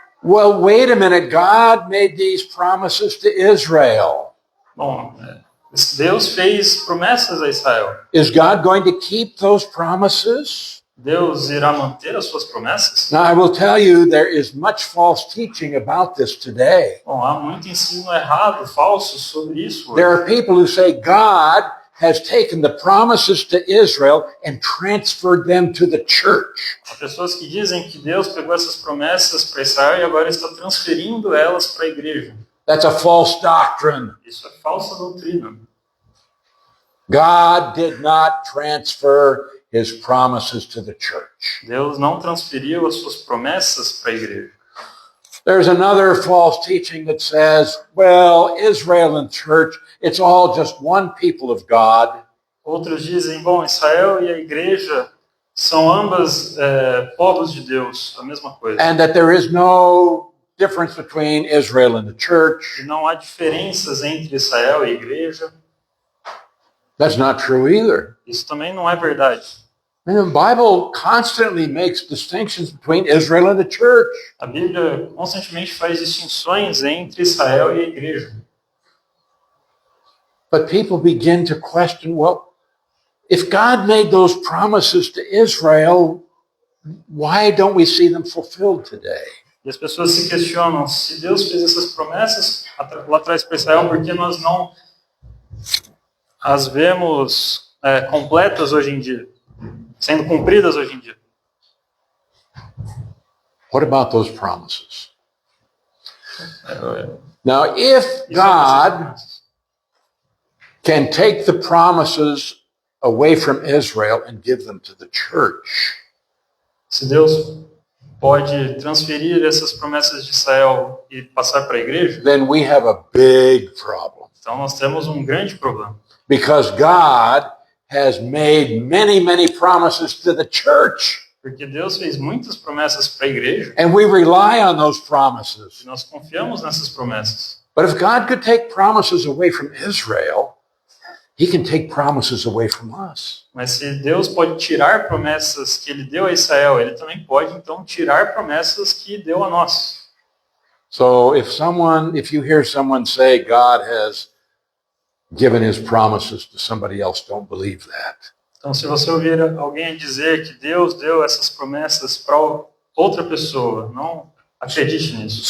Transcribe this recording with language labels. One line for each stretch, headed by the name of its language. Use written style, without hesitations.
English: Well, wait a minute. God made these promises to Israel.
Portuguese: Bom, Deus fez promessas a Israel.
English: Is God going to keep those promises?
Portuguese: Deus irá manter as suas promessas?
English: Now, I will tell you, there is much false teaching about this today.
Portuguese: Bom, há muito ensino errado, falso sobre isso.
English: There are people who say God has taken the promises to Israel and transferred them to the church.
Portuguese: Há pessoas que dizem que Deus pegou essas promessas para Israel e agora está transferindo elas para a igreja.
English: That's a false doctrine.
Portuguese: Isso é falsa doutrina.
English: God did not transfer his promises to the church.
Portuguese: Deus não transferiu as suas promessas para a igreja.
English: There's another false teaching that says, well, Israel and church, it's all just one people of God.
Portuguese: Outros dizem, bom, Israel e a igreja são ambas povos de Deus, a mesma coisa.
English: And that there is no difference between Israel and the church.
Portuguese: E não há diferenças entre Israel e a igreja.
English: That's not true either.
Portuguese: Isso também não é verdade.
English: And the Bible constantly makes distinctions between Israel and the church.
Portuguese: A Bíblia constantemente faz distinções entre Israel e a igreja.
English: But people begin to question, well, if God made those promises to Israel, why don't we see them fulfilled today?
Portuguese: E as pessoas se questionam, se Deus fez essas promessas lá atrás para Israel, por que nós não as vemos completas hoje em dia? Sendo cumpridas hoje em dia.
English: What about those promises? Now, if God can take the promises away from Israel and give them to the church,
Portuguese: Se Deus pode transferir essas promessas de Israel e passar para a igreja,
English: then we have a big problem.
Portuguese: então nós temos um grande problema.
English: Because God has made many, many promises to the church.
Portuguese: Porque Deus fez muitas promessas para a igreja
English: And we rely on those promises.
Portuguese: e nós confiamos nessas promessas.
English: But if God could take promises away from Israel, he can take promises away from us.
Portuguese: Mas se Deus pode tirar promessas que ele deu a Israel, ele também pode então tirar promessas que deu a nós.
English: So if you hear someone say God has given his promises to somebody else, don't believe that.
Portuguese: Então, se você ouvir alguém dizer que Deus deu essas promessas para outra pessoa, não acredite nisso.